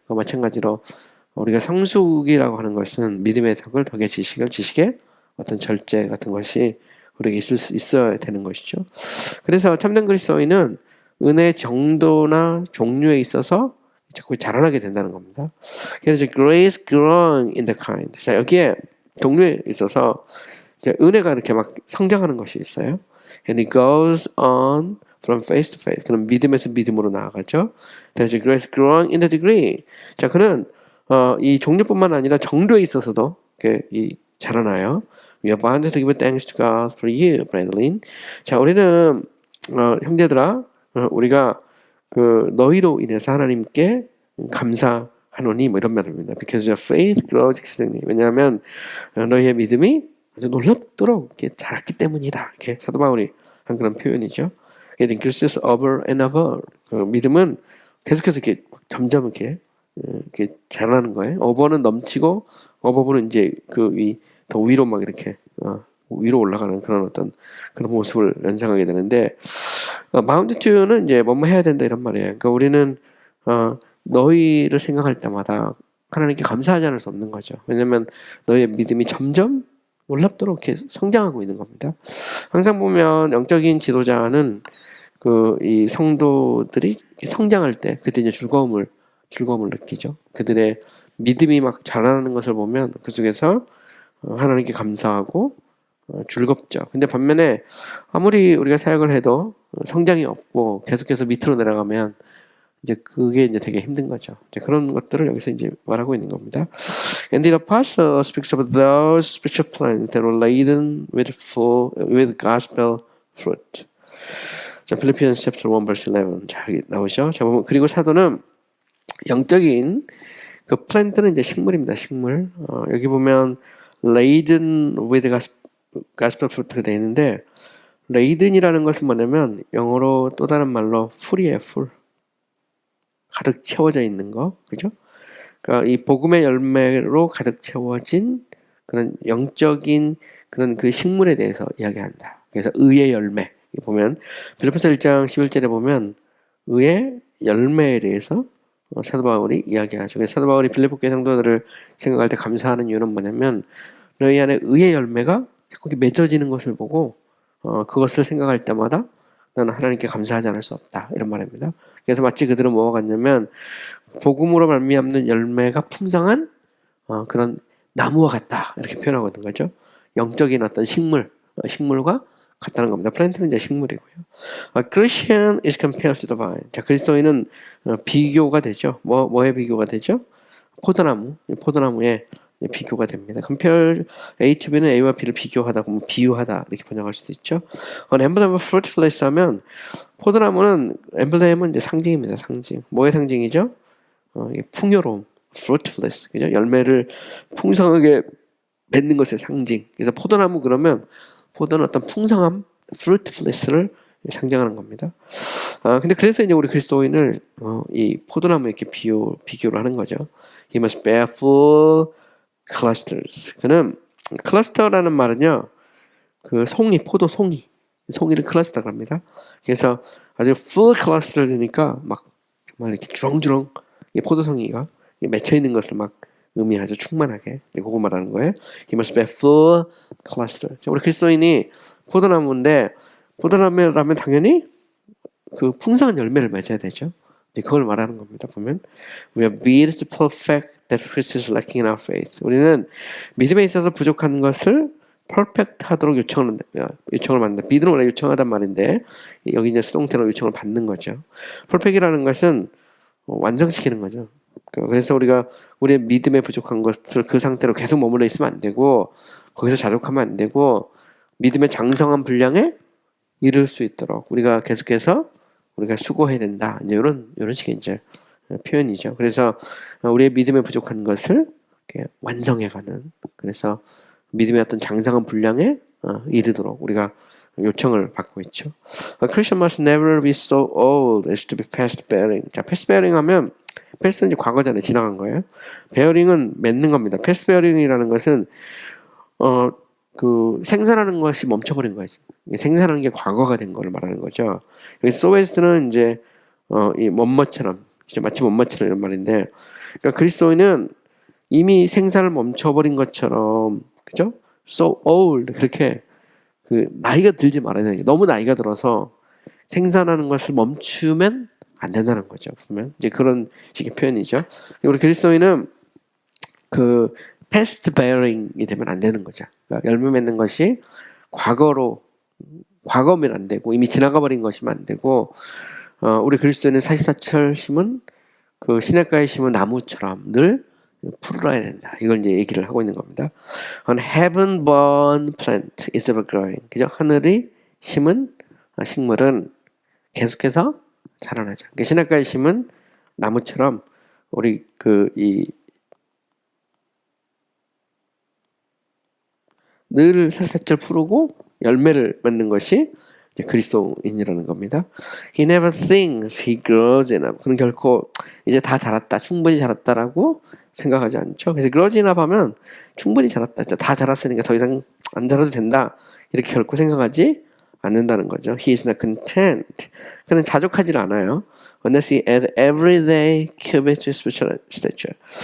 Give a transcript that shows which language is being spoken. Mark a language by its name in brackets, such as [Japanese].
[Korean] 그러니까 마찬가지로 우리가 성숙이라고 하는 것은 믿음의 덕을, 덕의 지식을, 지식의 어떤 절제 같은 것이 우리에게 있어야 되는 것이죠. 그래서 참된 그리스도인은 은혜의 정도나 종류에 있어서 자꾸 자라나게 된다는 겁니다. [English] 그래서 grace growing in the kind. [Korean] 자, 여기에 종류에 있어서 이제 은혜가 이렇게 막 성장하는 것이 있어요. [English] And it goes on from faith to faith. [Korean] 그럼 믿음에서 믿음으로 나아가죠. [English] 그래서 grace growing in the degree. [Korean] 자, 그는 이 종류뿐만 아니라 정도에 있어서도 이렇게 자라나요. [English] We are bound to give thanks to God for you, brethren. [Korean] 자, 우리는 형제들아, 우리가 너희로 인해서 하나님께 감사하노니 뭐 이런 말입니다. [English] Because your faith grows exceedingly. [Korean] 왜냐하면 너희의 믿음이 아주 놀랍도록 이렇게 자랐기 때문이다. 이렇게 사도 바울이 한 그런 표현이죠. [English] It increases over and over. [Korean] 믿음은 계속해서 이렇게 점점 이렇게 자라는 거예요. over는 넘치고 above 이제 더 위로 막 이렇게 위로 올라가는 그런 어떤 그런 모습을 연상하게 되는데 마운트 투는 이제 뭐뭐 해야 된다 이런 말이에요. 그러니까 우리는 너희를 생각할 때마다 하나님께 감사하지 않을 수 없는 거죠. 왜냐하면 너희의 믿음이 점점 놀랍도록 이렇게 성장하고 있는 겁니다. 항상 보면 영적인 지도자는 이 성도들이 성장할 때 그때 이제 즐거움을 느끼죠. 그들의 믿음이 막 자라나는 것을 보면 그 속에서 하나님께 감사하고 즐겁죠. 근데 반면에 아무리 우리가 사역을 해도 성장이 없고 계속해서 밑으로 내려가면 이제 그게 이제 되게 힘든 거죠. 이제 그런 것들을 여기서 이제 말하고 있는 겁니다. [English] And the apostle speaks of those spiritual plants that were laden with gospel fruit. [Korean] 자, Philippians chapter 1 verse 11. 자, 여기 나오죠. 자, 보면 그리고 사도는 영적인 플랜트는 이제 식물입니다. 식물. 여기 보면 laden with gospel fruit 가 되어 있는데 laden이라는 것은 뭐냐면 영어로 또 다른 말로 full이에요. full. 가득 채워져 있는 거, 그죠? 그러니까 이 복음의 열매로 가득 채워진 그런 영적인 그런 그 식물에 대해서 이야기한다. 그래서 의의 열매 보면 빌립보서 1장 11절에 보면 의의 열매에 대해서 사도 바울이 이야기하죠. 그래서 사도 바울이 빌립보 교회 성도들을 생각할 때 감사하는 이유는 뭐냐면 너희 안에 의의 열매가 자꾸 맺어지는 것을 보고 그것을 생각할 때마다 나는 하나님께 감사하지 않을 수 없다 이런 말입니다. 그래서 마치 그들은 뭐가 같냐면 복음으로 말미암는 열매가 풍성한 그런 나무와 같다 이렇게 표현하거든 거죠. 영적인 어떤 식물과 같다는 겁니다. 플랜트는 이제 식물이고요. [English] Christian is compared to the vine. [Korean] 자, 그리스도인은 비교가 되죠. 뭐에 비교가 되죠? 포도나무에 비교가 됩니다. compare A to B 는 A와 B를 비교하다, 비유하다 이렇게 번역할 수도 있죠. emblem of fruitfulness 하면 포도나무는 엠블렘은 이제 상징입니다. 상징. 뭐의 상징이죠? 풍요로움, fruitfulness, 그죠? 열매를 풍성하게 맺는 것의 상징. 그래서 포도나무 그러면 포도는 어떤 풍성함, fruitfulness를 상징하는 겁니다. 근데 그래서 이제 우리 그리스도인을 이 포도나무 이렇게 비교를 하는 거죠. [English] He must bear full clusters. [Korean] 그는 클러스터라는 말은요, 그 포도 송이를 클러스터라고 합니다. 그래서 아주 full clusters 니까 막 정말 이렇게 주렁주렁 이 포도송이가 맺혀 있는 것을 막 의미하죠. 충만하게. 그거 말하는 거예요. [English] He must bear full cluster. [Korean] 우리 그리스도인이 포도나무인데 포도나무라면 당연히 그 풍성한 열매를 맺어야 되죠. 그걸 말하는 겁니다. [English] 보면 We are built to perfect that which is lacking in our faith. [Korean] 우리는 믿음에 있어서 부족한 것을 퍼펙트 하도록 요청을 받는다. 믿음을 원래 요청하단 말인데 여기 이제 수동태로 요청을 받는 거죠. 퍼펙트라는 것은 완성시키는 거죠. 그래서 우리가 우리의 믿음에 부족한 것을 그 상태로 계속 머물러 있으면 안 되고 거기서 자족하면 안 되고 믿음의 장성한 분량에 이룰 수 있도록 우리가 계속해서 우리가 수고해야 된다. 이제 이런 식의 이제 표현이죠. 그래서 우리의 믿음에 부족한 것을 이렇게 완성해가는. 그래서 믿음의 어떤 장성한 분량에 이르도록 우리가 요청을 받고 있죠. [English] A Christian must never be so old as to be past bearing. [Korean] 자, past bearing 하면 past는 이제 과거잖아요. 지나간 거예요. bearing은 맺는 겁니다. past bearing 이라는 것은 그 생산하는 것이 멈춰버린 거죠. 생산하는 게 과거가 된 거를 말하는 거죠. 여기 so as는 이제 이 뭐뭐처럼 마치 뭐뭐처럼 이런 말인데, 그러니까 그리스도인은 이미 생산을 멈춰버린 것처럼, 그죠? So old 그렇게 그 나이가 들지 말아야 되는 게 너무 나이가 들어서 생산하는 것을 멈추면 안 된다는 거죠. 보면 이제 그런 식의 표현이죠. 우리 그리스도인은 그 past bearing 이 되면 안 되는 거죠. 그러니까 열매 맺는 것이 과거면 안 되고 이미 지나가 버린 것이면 안 되고 우리 그리스도인은 사시사철 심은 그 시냇가에 심은 나무처럼 늘 푸르러야 된다. 이걸 이제 얘기를 하고 있는 겁니다. [English] On heaven born plant is ever growing. [Korean] 그죠? 하늘이 심은 식물은 계속해서 자라나죠. 시냇가에 심은 나무처럼 우리 늘 사시사철 푸르고 열매를 맺는 것이 이제 그리스도인이라는 겁니다. [English] He never thinks he grows enough. [Korean] 그는 결코 이제 다 자랐다, 충분히 자랐다라고 생각하지 않죠. 그래서 grows enough 하면 충분히 자랐다, 다 자랐으니까 더 이상 안 자라도 된다, 이렇게 결코 생각하지 않는다는 거죠. [English] He is not content. 그는 자족하지 않아요. Unless he add every day cubits to spiritual stature.